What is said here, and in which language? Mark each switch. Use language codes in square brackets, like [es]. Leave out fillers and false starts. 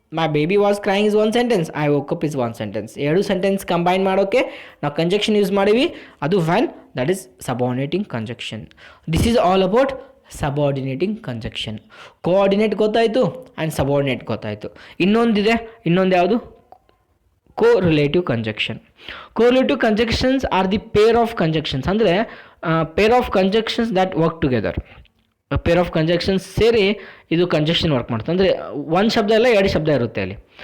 [en] My baby was crying is one sentence. I woke up is one sentence. [kn] ಎರಡು sentence combine ಮಾಡೋಕ್ಕೆ ನಾವು conjunction use ಮಾಡೀವಿ. [en] ಅದು when, that is subordinating conjunction. This is all about subordinating conjunction. [kn] Coordinate ಗೊತ್ತಾಯಿತು and subordinate ಗೊತ್ತಾಯಿತು. ಇನ್ನೊಂದು ಯಾವುದು? [en] Correlative conjunction. Correlative conjunctions are the pair of conjunctions, ಅಂದರೆ pair of conjunctions that work together. [kn] Pair of ಕಂಜಕ್ಷನ್ಸ್ ಸೇರಿ ಇದು ಕಂಜಕ್ಷನ್ ವರ್ಕ್ ಮಾಡ್ತದೆ. ಅಂದರೆ ಒಂದು ಶಬ್ದ ಇಲ್ಲ, ಎರಡು ಶಬ್ದ ಇರುತ್ತೆ ಅಲ್ಲಿ.